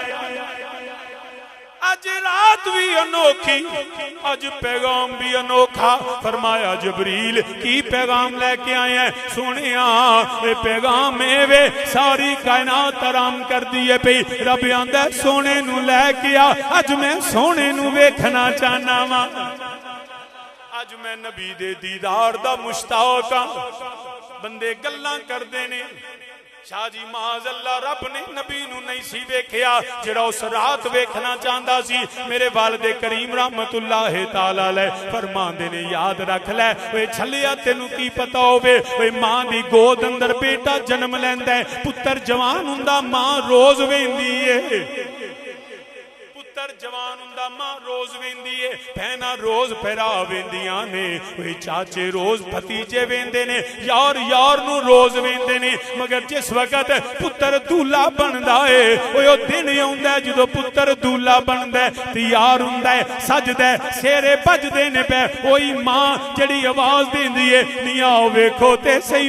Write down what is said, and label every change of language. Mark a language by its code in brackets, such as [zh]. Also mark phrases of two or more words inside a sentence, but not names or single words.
[pa] اج رات بھی انوکھی اج پیغام بھی انوکھا. فرمایا جبریل کی پیغام لے کے آئے ہیں. سنیا اے پیغام وے ساری کائنات آرام کر دیے پئی. رب آندا سونے نو لے کے آ اج میں سونے نو ویکھنا چاہنا وا. اج میں نبی دے دیدار دا مشتاق ہاں. بندے گلاں کردے نے شاہ جی معاذ اللہ رب نے نبی نو نہیں سی ویکھیا جڑا اس رات ویکھنا چاہندا سی. میرے والد کریم رحمت اللہ تعالی علیہ فرماندے نے یاد رکھ لے اوے چھلیا تینوں کی پتہ ہوے اوے ماں دی گود اندر بیٹا جنم لیندا ہے پتر جوان ہوندا ماں روز ویندی ہے جوان ہوندا ماں روز ویندی ہے بہنا روز پھیرا ویندیاں نے اوے چاچے روز بھتیجے ویندے نے یار یار نو روز ویندے نے مگر جس وقت پتر دولہا بندا ہے اوے او دن آوندا ہے جدوں پتر دولہا بندا ہے تیار ہوندا ہے سجدا ہے سیرے بجدے نے پے اوہی ماں جڑی آواز دیندی ہے میاں ویکھو تے صحیح